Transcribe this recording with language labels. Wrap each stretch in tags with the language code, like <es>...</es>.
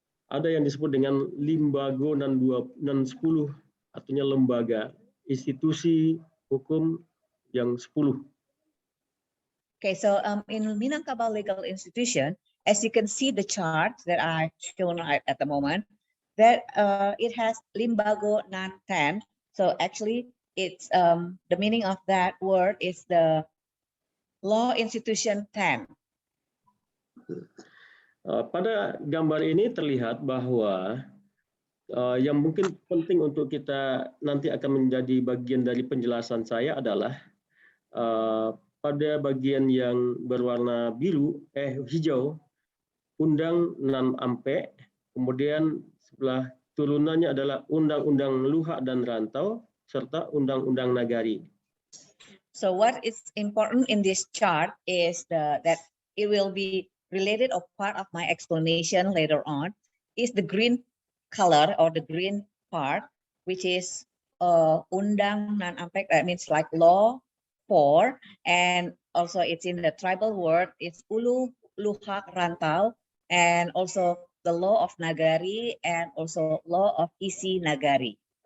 <id>Ada yang disebut dengan limbago nan 10, artinya lembaga, institusi hukum yang 10.</id> <en>Okay, so in Minangkabau legal institution, as you can see the chart that I shown at the moment, that it has limbago nan 10. So actually, it's the meaning of that word is the law institution 10.</en> <id>Pada gambar ini terlihat bahwa yang mungkin penting untuk kita nanti akan menjadi bagian dari penjelasan saya adalah pada bagian yang berwarna hijau, Undang Nan Ampe, kemudian sebelah turunannya adalah Undang-Undang Luhak dan Rantau, serta Undang-Undang Nagari.</id> <en>So what is important in this chart is that it will be related or part of my explanation later on is the green color or the green part, which is Undang Nan Ampe, that means like law 4, and also it's in the tribal word, it's Ulu Luhak Rantau, and also the law of Nagari and also law of Isi Nagari.</en>